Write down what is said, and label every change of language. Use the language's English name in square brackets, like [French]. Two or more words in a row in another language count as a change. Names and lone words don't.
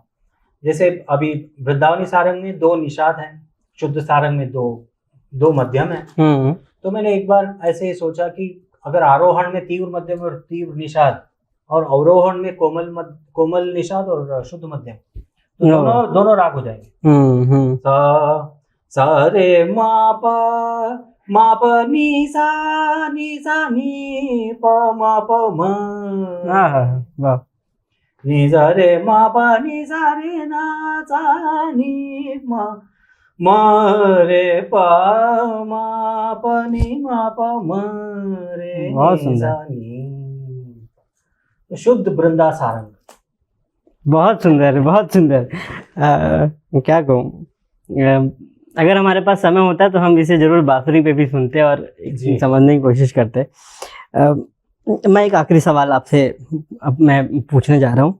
[Hindi] जैसे अभी वृंदावनी सारंग में 2 निषाद हैं, शुद्ध सारंग में दो मध्यम हैं। तो मैंने एक बार ऐसे ही सोचा कि अगर आरोहण में तीव्र मध्यम और तीव्र निषाद, और अवरोहण में कोमल निषाद और शुद्ध मध्यम, तो दोनों राग हो जाएंगे। सा रे मा पा मा प नी सा नी प मा प म वाह, नी सा रे मा प नी सा रे ना सा नी म रे प मा प नी मा प म रे बहुत नी सुंदर। सा नी। शुद्ध वृंदा सारंग। बहुत सुंदर, बहुत सुंदर। क्या कहूँ, अगर हमारे पास समय होता तो हम इसे जरूर बांसुरी पे भी सुनते और जी। समझने की कोशिश करते। मैं एक आखिरी सवाल आपसे अब मैं पूछने जा रहा हूँ।